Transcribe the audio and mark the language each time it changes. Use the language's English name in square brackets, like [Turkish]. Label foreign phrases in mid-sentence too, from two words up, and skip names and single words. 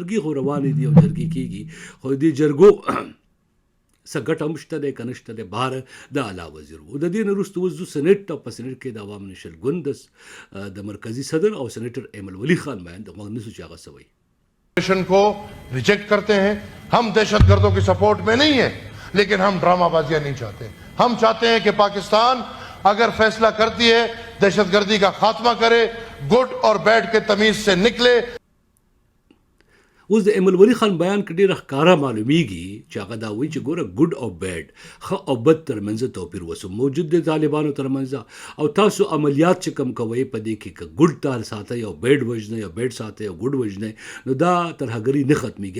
[Pashto] جرګې خو روان دي او جرګې کېږي، خو دې جرګو څه ګټه هم شته دی که نه شته دی، بهر د اعلی وزیر و. د دې نه وروسته اوس ځو سینټ ته، په سینټ کې د عوام نشرګون د مرکزي صدر او سینیټر ایمل ولی خان بیان د غوږ نیسو چې هغه څه وایي. [Urdu] کو ریجیکٹ کرتے ہیں، ہم دہشت گردوں کی سپورٹ میں نہیں ہے، لیکن ہم ڈرامہ بازیاں نہیں چاہتے. ہم چاہتے ہیں کہ پاکستان اگر فیصلہ کرتی ہے دہشت گردی کا خاتمہ کرے، گڈ اور بیڈ کے تمیز سے نکلے. [Pashto] اوس د ایمل ولی خان بیان کې ډېره ښکاره معلومیږي چې هغه دا وایي چې ګوره ګډ او بیډ، ښه او بد ترمنځ توپیر وسو موجود دی طالبانو ترمنځ، او تاسو عملیات چې کم کوئ په دې کې که ګډ تار ساتئ او بیډ وژنئ او بیډ ساتئ او ګډ وژنئ، نو دا ترهګري نه ختمیږي.